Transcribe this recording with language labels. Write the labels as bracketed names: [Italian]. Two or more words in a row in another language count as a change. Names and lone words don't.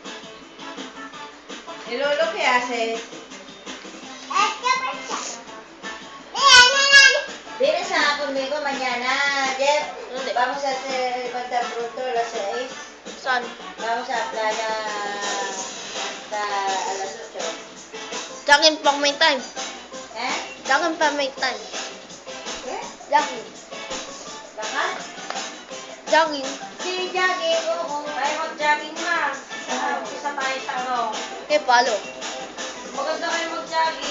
[Spanish] ¿Y Lolo qué haces? Vienes conmigo mañana, Jeff. ¿Dónde? Vamos a hacer el pronto a las 6. [Filipino] Saan? [Spanish] Vamos a playa hasta a las 8. [Filipino] Jogging pang may time. ¿Eh? Jogging pang may time. [Spanish] ¿Qué? [Filipino] Jogging. Baka? Jogging. Si jogging, oo. Tayo mag-jogging na. Umpisa tayo sa ano. Eh, palo. Maganda kayo mag-jogging.